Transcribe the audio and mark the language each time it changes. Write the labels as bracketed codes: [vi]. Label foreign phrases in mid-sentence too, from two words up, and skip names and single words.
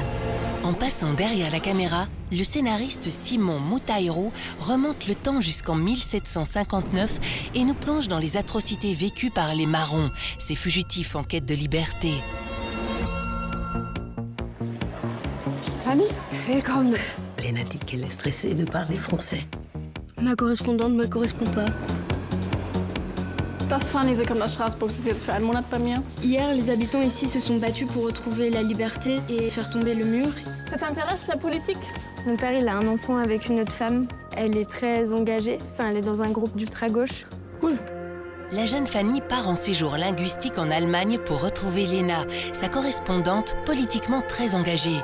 [fr] En passant derrière la caméra, le scénariste Simon Moutaïrou remonte le temps jusqu'en 1759 et nous plonge dans les atrocités vécues par les Marrons, ces fugitifs en quête de liberté. [de] Fanny, willkommen. [fr] Léna dit qu'elle est stressée de parler français. Ma correspondante ne me correspond pas. [de] Das Fanny, sie kommt aus Straßburg, sie ist jetzt für einen Monat bei mir. Hier, [fr] les habitants ici se sont battus pour retrouver la liberté et faire tomber le mur. Ça t'intéresse, la politique? Mon père, il a un enfant avec une autre femme. Elle est très engagée, enfin, elle est dans un groupe d'ultra-gauche. Cool. La jeune Fanny part en séjour linguistique en Allemagne pour retrouver Léna, sa correspondante politiquement très engagée.